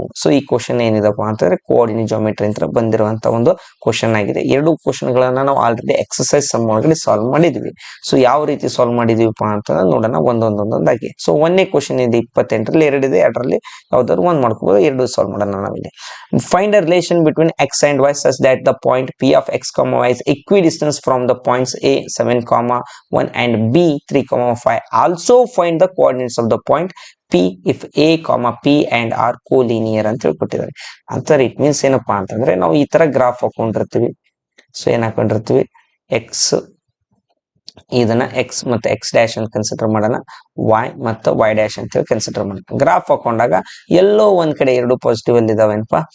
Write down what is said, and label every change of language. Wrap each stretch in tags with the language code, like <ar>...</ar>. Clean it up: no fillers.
<kn>So ಈ question ಏನಿದಪ್ಪ ಅಂತಂದ್ರೆ coordinate geometry ಅಂತ ಬಂದಿರುವಂತ ಒಂದು ಕ್ವಶನ್ ಆಗಿದೆ. ಎರಡು ಕ್ವಶನ್ ಗಳನ್ನ ನಾವು ಆಲ್ರೆಡಿ ಎಕ್ಸರ್ಸೈಸ್ ಸಮ್ ಒಳಗಡೆ ಸಾಲ್ವ್ ಮಾಡಿದ್ವಿ. ಸೊ ಯಾವ ರೀತಿ ಸಾಲ್ವ್ ಮಾಡಿದೀವಿಪ್ಪ ಅಂತಂದ್ರೆ ನೋಡೋಣ ಒಂದೊಂದಾಗಿ. ಸೊ ಒಂದನೇ ಕ್ವಶನ್ ಇದೆ 28ರಲ್ಲಿ, ಎರಡಿದೆ, ಎರಡರಲ್ಲಿ ಯಾವ್ದಾದ್ರು ಒಂದ್ ಮಾಡ್ಕೋಬಹುದು, ಎರಡು ಸಾಲ್ವ್ ಮಾಡೋಣ ನಾವಿಲ್ಲಿ.</kn> <en>Find a relation between x and y such that the point p of x, y is equidistant from the points a 7, 1 and b 3, 5. Also find the coordinates of the point P if a, p and r collinear</en> <kn>ಅಂತ ಹೇಳ್ಕೊಟ್ಟಿದ್ದಾರೆ. ಅಂತಾರೆ it means ಏನಪ್ಪಾ ಅಂತಂದ್ರೆ ನಾವು ಈ ತರ graph ಹಾಕೊಂಡಿರ್ತೀವಿ. So ಏನ್ ಹಾಕೊಂಡಿರ್ತೀವಿ X, ಇದನ್ನ ಎಕ್ಸ್ ಮತ್ತೆ ಎಕ್ಸ್ ಡ್ಯಾಶ್ ಅಂತ ಕನ್ಸಿಡರ್ ಮಾಡೋಣ, y ಮತ್ತು y ಡ್ಯಾಶ್ ಅಂತ ಹೇಳಿ ಕನ್ಸಿಡರ್ ಮಾಡೋಣ. ಗ್ರಾಫ್ ಹಾಕೊಂಡಾಗ ಎಲ್ಲೋ ಒಂದ್ ಕಡೆ ಎರಡು ಪಾಸಿಟಿವ್ ಅಲ್ಲಿ ಇದಾವೇನಪ್ಪ.</kn>